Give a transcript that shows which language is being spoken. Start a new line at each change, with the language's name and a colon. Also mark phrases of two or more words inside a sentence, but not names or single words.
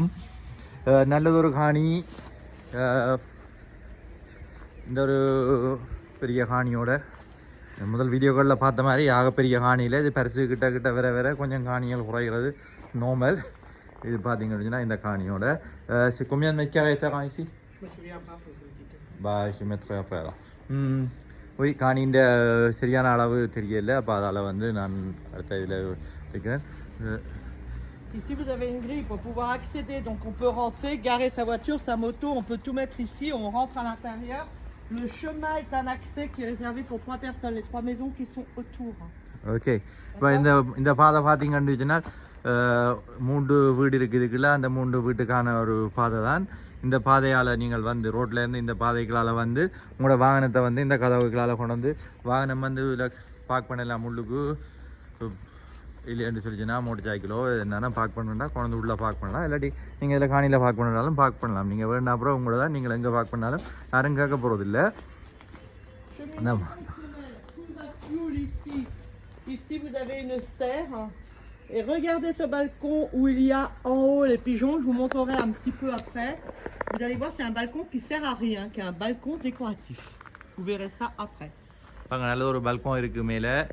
Tamil: நல்லதொரு காணி. இந்த ஒரு பெரிய காணியோட முதல் வீடியோக்களில் பார்த்த மாதிரி ஆகப்பெரிய காணியில் இது பரிசு கிட்ட வர கொஞ்சம் காணிகள் குறைகிறது நார்மல். இது பார்த்தீங்கன்னா இந்த காணியோட
French: combien de mètres carrés est terrain ici? Je mettrai après alors. Oui,
Tamil: காணின்ற சரியான அளவு தெரியல. அப்போ அதால் வந்து நான் அடுத்த இதில் வைக்கிறேன்.
French: Ici vous avez une grille pour pouvoir accéder, donc on peut rentrer, garer sa voiture, sa moto, on peut tout mettre ici, on rentre à l'intérieur. Le chemin est un accès qui est réservé pour 3 personnes, les 3 maisons qui sont autour.
Tamil: ஓகே, இப்போ இந்த பாதை பார்த்தீங்கன்னா 3 வீடு இருக்குதுக்குள்ள அந்த 3 வீட்டுக்கான ஒரு பாதை தான். இந்த பாதையால் நீங்கள் வந்து ரோட்லேருந்து இந்த பாதைகளால் வந்து உங்களோட வாகனத்தை வந்து இந்த கதவுகளால் கொண்டு வந்து வாகனம் வந்து இதில் பார்க் பண்ணலாம். உள்ளுக்கு இல்லைன்னு சொல்லிச்சுன்னா மோட்டர் சைக்கிளோ என்னென்னா பார்க் பண்ணணுன்னா கொண்டு உள்ளே பார்க் பண்ணலாம். இல்லாட்டி நீங்கள் இதில் காணியில் பார்க் பண்ணாலும் பார்க் பண்ணலாம். நீங்கள் வேணும் அப்புறம் உங்களை தான் நீங்கள் எங்கே பார்க் பண்ணாலும் யாரும் கேட்க போகிறதில்லை.
French: Ici vous avez une serre et regardez ce balcon où il y a en haut les pigeons, je vous montrerai un petit peu après. Vous allez voir, c'est un balcon qui sert à rien, qui est un balcon décoratif. Vous verrez ça après.
Tamil: நல்ல ஒரு பால்கன் இருக்கு மேலே.